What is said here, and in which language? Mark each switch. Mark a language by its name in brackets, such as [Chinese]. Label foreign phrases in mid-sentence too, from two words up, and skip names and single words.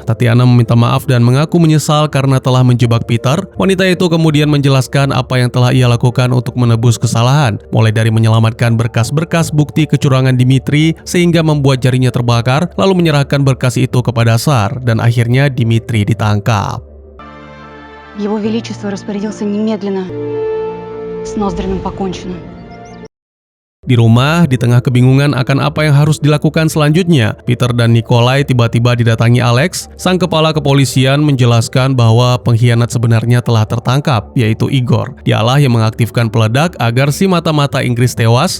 [Indonesian] Tatiana meminta maaf dan mengaku menyesal karena telah menjebak Peter. Wanita itu kemudian menjelaskan apa yang telah ia lakukan untuk menebus kesalahan, mulai dari menyelamatkan berkas-berkas bukti kecurangan Dimitri sehingga membuat jarinya terbakar, lalu menyerahkan berkas itu kepada Tsar, dan akhirnya Dimitri ditangkap. [Russian] Его Величество распорядился немедленно. С Ноздриным покончено. [Indonesian] Di rumah, di tengah kebingungan akan apa yang harus dilakukan selanjutnya, Peter dan Nikolai tiba-tiba didatangi Alex. Sang kepala kepolisian menjelaskan bahwa pengkhianat sebenarnya telah tertangkap, yaitu Igor. Dialah yang mengaktifkan peledak agar si mata-mata Inggris tewas.